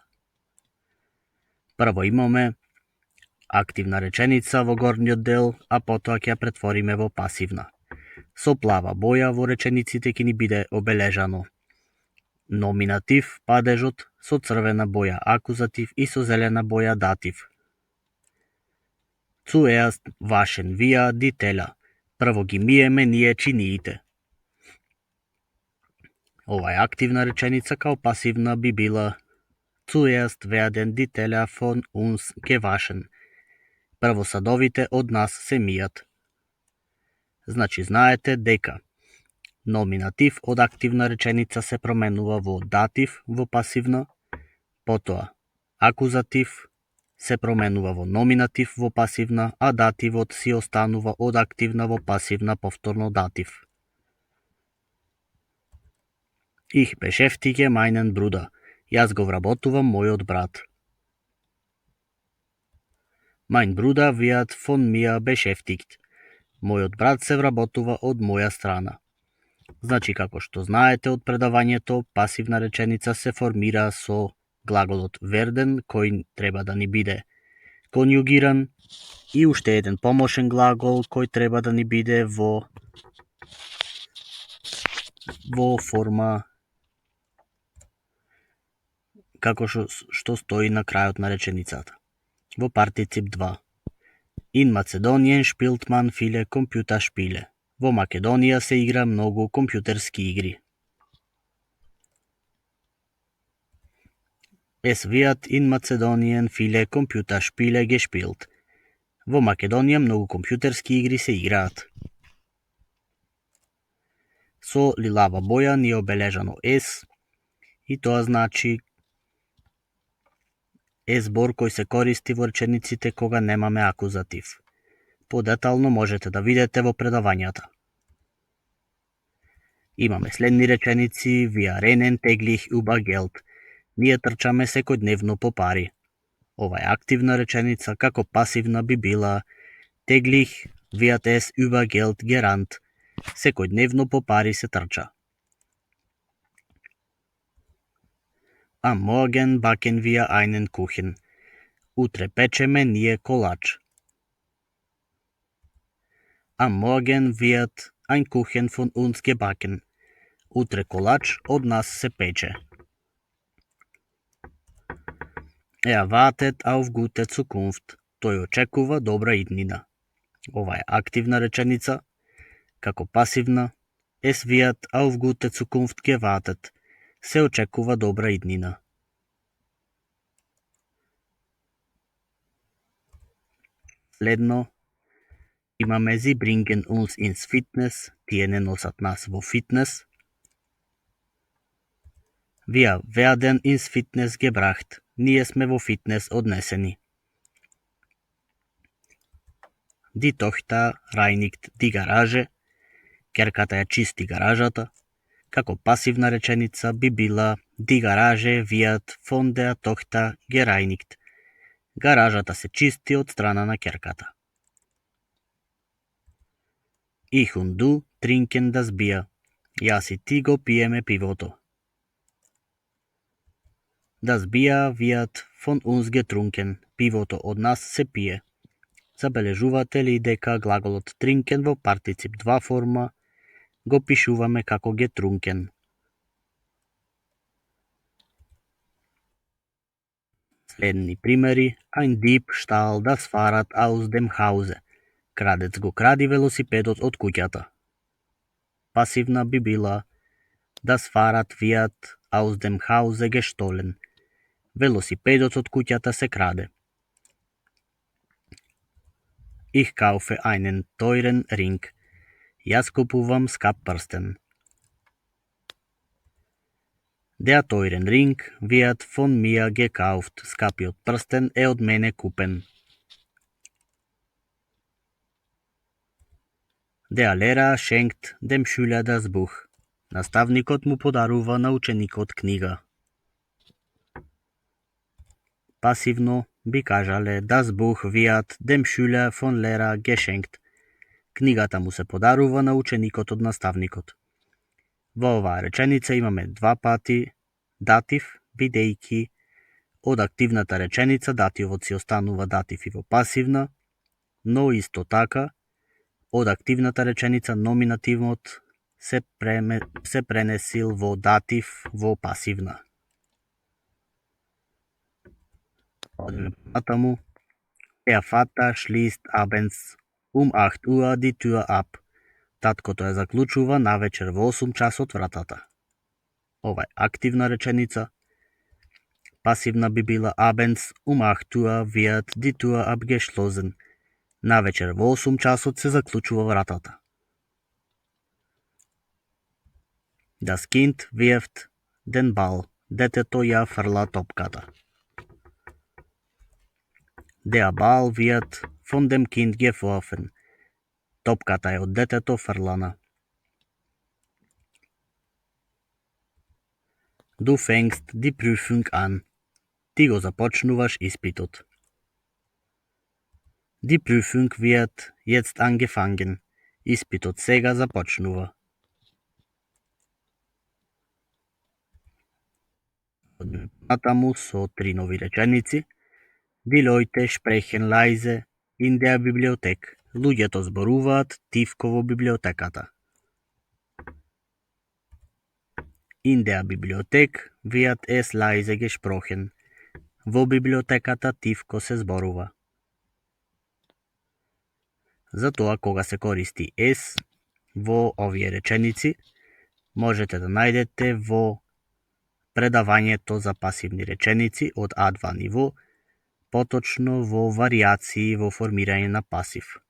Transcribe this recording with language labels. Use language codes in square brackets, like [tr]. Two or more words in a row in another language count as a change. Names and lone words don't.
[mk] Прво имаме активна реченица во горниот дел, а потоа ќе ја претвориме во пасивна. Со плава боја во речениците ќе ни биде обележано номинатив, падежот, со црвена боја акузатив и со зелена боја датив. [de] Zuerst waschen wir die Teller. [mk] Прво ги миеме ние чиниите. Ова е активна реченица, као пасивна би била [de] Zuerst werden die Teller von uns gewaschen. [mk] Прво садовите од нас се мијат. Значи знаете дека номинатив од активна реченица се променува во датив во пасивна, потоа акузатив се променува во номинатив во пасивна, а дативот си останува од активна во пасивна повторно датив. [de] Ich beschäftige meinen Bruder. [mk] Јас го вработувам мојот брат. [de] Mein Bruder wird von mir beschäftigt. [mk] Мојот брат се вработува од моја страна. Значи, како што знаете од предавањето, пасивна реченица се формира со глаголот werden, кој треба да ни биде конјугиран, и уште еден помошен глагол кој треба да ни биде во форма како што стои на крајот на реченицата. Во партицип 2. [de] In Macedonien spielt man viele Computerspiele. [mk] Во Македонија се игра многу компјутерски игри. [de] Es wird in Macedonien viele Computerspiele gespielt. [mk] Во Македонија многу компјутерски игри се играат. Со лилава боја ни е обележано S и тоа значи е збор кој се користи во речениците кога немаме акузатив. Подетално можете да видите во предавањата. Имаме следни реченици: [de] Wir rennen täglich über Geld. [mk] Ние трчаме секојдневно по пари. Ова е активна реченица, како пасивна би била [de] täglich wird es über Geld gerannt. [mk] Секојдневно по пари се трча. [de] Am Morgen backen wir einen Kuchen. [mk] Утре печеме ние колач. [de] Am Morgen wird ein Kuchen von uns gebacken. [mk] Утре колач од нас се пече. [de] Wartet auf gute Zukunft. [mk] Тој очекува добра иднина. Ова е активна реченица, како пасивна [de] Es wird auf gute Zukunft gewartet. [mk] Се очекува добра иднина. Следно имаме [de] Sie bringen uns ins Fitness. [mk] Тие не носат нас во фитнес. [de] Wir werden ins Fitness gebracht. [mk] Ние сме во фитнес однесени. [de] Die Tochter reinigt die Garage. [mk] Керката ја чисти гаражата. Како пасивна реченица би била [de] Die Garage wird von der Tochter gereinigt. [mk] Гаражата се чисти од страна на керката. [de] Ich und du trinken das Bier. [mk] Јас и ти го пиеме пивото. [de] Das Bier wird von uns getrunken. [mk] Пивото од нас се пие. Забележувате ли дека глаголот trinken во партицип 2 форма го пишуваме како getrunken? Следни примери. [de] Ein Dieb stahl das Fahrrad aus dem Hause. [mk] Крадец го кради велосипедот од куќата. Пасивна би била [de] Das Fahrrad wird aus dem Hause gestohlen. [mk] Велосипедот од куќата се краде. [de] Ich kaufe einen teuren Ring. [mk] Јас купувам скап прстен. [de] Der teuren Ring wird von mir gekauft. [mk] Скапиот прстен е од мене купен. [de] Der Lehrer schenkt dem Schüler das Buch. [mk] Наставникот му подарува на ученикот книга. Пасивно би кажале [de] Das Buch wird dem Schüler von Lehrer geschenkt. [mk] Книгата му се подарува на ученикот од наставникот. Во оваа реченица имаме два пати датив, бидејќи од активната реченица дативот си останува датив и во пасивна, но исто така од активната реченица номинативот се пренесил во датив во пасивна. Одиме понатаму. [de] Der Vater schließt abends um 8 Uhr die Tür ab. [mk] Таткото ја заклучува навечер во 8 часот вратата. Ова е активна реченица. Пасивна би била [de] abends um 8 Uhr wird die Tür abgeschlossen. [mk] Навечер во 8 часот се заклучува вратата. [de] Das Kind wirft den Ball. [mk] Детето ја фрла топката. [de] Der Ball wird von dem Kind geworfen. [mk] Топката е од детето фрлана. [de] Du fängst die Prüfung an. [mk] Ти го започнуваш испитот. [de] Die Prüfung wird jetzt angefangen. [mk] Испитот сега започнува. Натаму со три нови реченици. [de] Die Leute sprechen leise in der Bibliothek. [mk] Луѓето зборуваат тивко во библиотеката. [de] In der Bibliothek wird es leise gesprochen. [mk] Во библиотеката тивко се зборува. Затоа кога се користи es во овие реченици, можете да најдете во предавањето за пасивни реченици од А2 ниво, поточно во варијации во формирање на пасив.